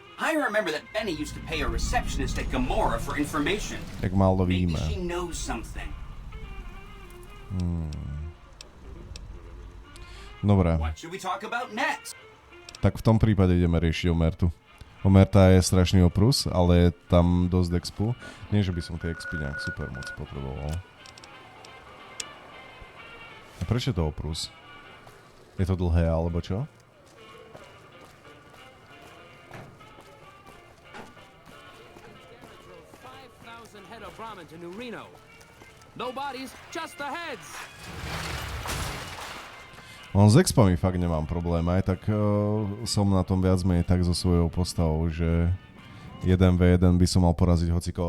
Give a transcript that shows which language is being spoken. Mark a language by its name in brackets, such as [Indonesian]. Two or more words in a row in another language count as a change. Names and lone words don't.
[English] I remember that Benny used to pay a receptionist at Gomorrah for information. [Czech] Jak málo víme. [English] Maybe she knows something. [Slovak] Dobre. [English] What should we talk about next? [Slovak] Tak v tom prípade ideme riešiť Omertu. Omerta je strašný oprus, ale je tam dosť expu. Nie, že by som tie expy nejak super moc potreboval. A prečo je to oprus? Je to dlhé, alebo čo? S expami fakt nemám problém, aj tak som na tom viac menej tak so svojou postavou, že 1v1 by som mal poraziť hociko.